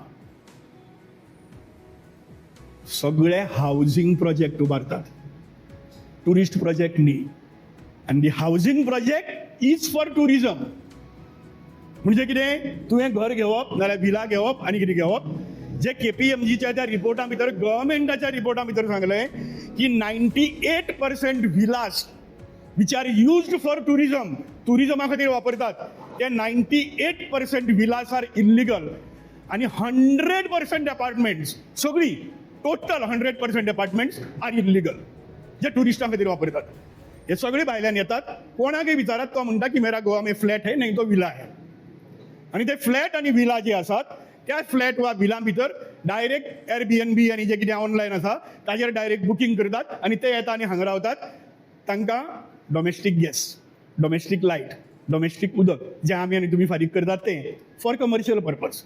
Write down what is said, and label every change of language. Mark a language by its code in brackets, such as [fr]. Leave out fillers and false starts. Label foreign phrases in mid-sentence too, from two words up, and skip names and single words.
[kok] सगळे [en] housing project [kok] उबारतात, [en] tourist project [kok] न्ही. [en] आनी the housing project is for tourism. [kok] म्हणजे कितें? तुवें घर घेवप नाल्यार विला घेवप आनी कितें घेवप. जे KPMGच्या त्या रिपोर्टा भितर गव्हर्मेंटाच्या रिपोर्टा भितर सांगलें की 98% [en] villas which are used for tourism, [kok] टुरिजमा खातीर वापरतात, ते 98% [en] villas are illegal [kok] आनी 100% अपार्टमेंट्स, सगळी [en] total 100% apartments are illegal [kok] जे टुरिस्टां खातीर वापरतात. हे सगळे भायल्यान येतात. कोणाकय विचारात तो म्हणटा की [hi] मेरा गोवा में फ्लॅट है नहीं तो विला है. [kok] आनी ते फ्लॅट आनी विला जे आसात त्या फ्लॅट वा विला भितर डायरेक्ट Airbnb आनी जे कितें ऑनलायन आसा ताजेर डायरेक्ट बुकींग करतात आनी ते येता आनी हांगा रावतात. तांकां [en] domestic gas, domestic light, [kok] डॉमेस्टीक उदक जें आमी आनी तुमी फारीक करतात तें [en] for commercial purpose.